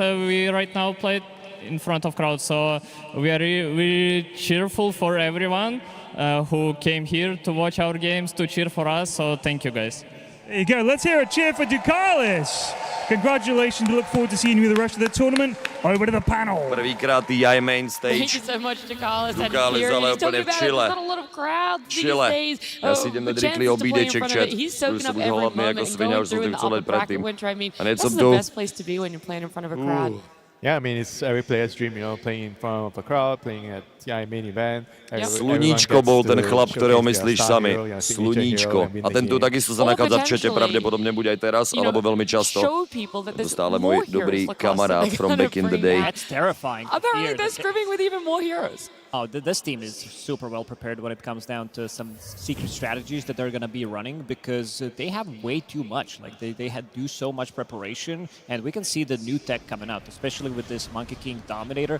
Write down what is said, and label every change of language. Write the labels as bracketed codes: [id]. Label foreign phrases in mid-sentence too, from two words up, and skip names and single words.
[en] We right now play in front of crowd, so we are really cheerful for everyone who came here to watch our games, to cheer for us. So thank you, guys. There you go. Let's hear a cheer for Ducalis. Congratulations. We look forward to seeing you the rest of the tournament. Over to the panel. [sk] Prvýkrát [en] TI main stage. Thank you so much, Ducalis. [sk] Ducalis, ale úplne v Chile. [en] Not a lot of crowd these Chile. days. [sk] Ja si idem dať rýchly obídeček, chat. [en] He's soaking up [sk] už [en] every [sk] hlavne ako [en] moment [sk] svinia, [en] and [sk] už som [en] going [sk] tým [en] through [sk] chcel [en] in [sk] leť [en] the upper bracket [sk] predtým. [en] winter. I mean, [sk] A hneď [en] this [sk] som [en] is [sk] tu. [en] the best place to be when you're playing in front of a crowd. Yeah, I mean, it's every player's dream, you know, playing in front of a crowd, playing at TI main event. [sk] Sluníčko bol ten chlap, ktorého myslíš sami. Sluníčko. A ten tu takisto sa nachádza v čete, pravdepodobne bude aj teraz, alebo veľmi často. To stále môj dobrý kamarát [en] from back in the day. That's terrifying. Apparently they're scrimming with even more heroes. Oh, this team is super well prepared when it comes down to some secret strategies that they're going to be running, because they have way too much. Like they had do so much preparation, and we can see the new tech coming out, especially with this Monkey King Dominator.